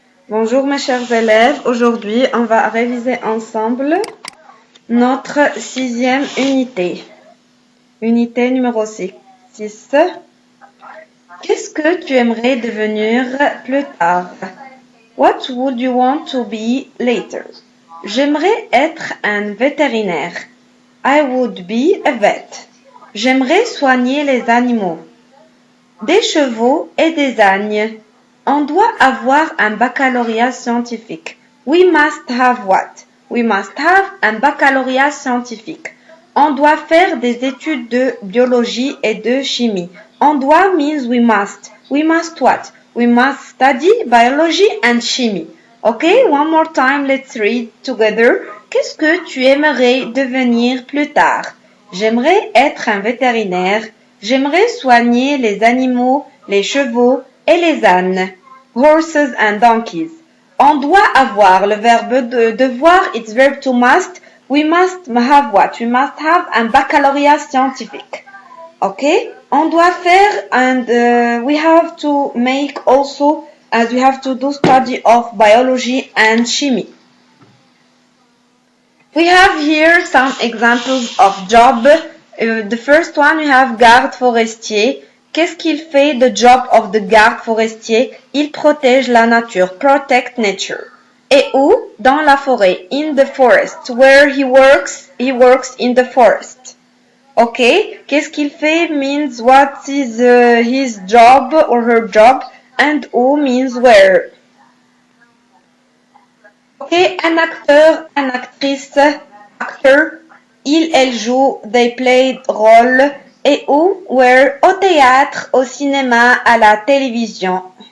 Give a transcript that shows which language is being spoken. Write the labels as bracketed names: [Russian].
[French] Bonjour mes chers élèves. Aujourd'hui, on va réviser ensemble notre 6e unité. Unité numéro 6. Qu'est-ce que tu aimerais devenir plus tard? [English] What would you want to be later? J'aimerais être un vétérinaire. I would be a vet. [French] J'aimerais soigner les animaux. Des chevaux et des ânes. On doit avoir un baccalauréat scientifique. We must have what? We must have un baccalauréat scientifique. On doit faire des études de biologie et de chimie. [English] On doit means we must. We must what? We must study biology and chemie. Okay, one more time, let's read together. [French] Qu'est-ce que tu aimerais devenir plus tard? J'aimerais être un vétérinaire. J'aimerais soigner les animaux, les chevaux et les ânes. Horses and donkeys. On doit avoir le verbe de devoir, it's verb to must. [English] We must have what? We must have un baccalauréat scientifique. Okay? On doit faire and we have to make also as we have to do study of biology and chemie. We have here some examples of job. The first one we have garde forestier. [French] Qu'est-ce qu'il fait the job of the garde forestier? Il protège la nature, protect nature. Et où? Dans la forêt, in the forest. [English] Where he works in the forest. Okay, qu'est-ce qu'il fait means what is his job or her job, and où means where. [French] Okay, un acteur, une actrice, actor, il, elle joue, they play rôle, et où, where, au théâtre, au cinéma, à la télévision.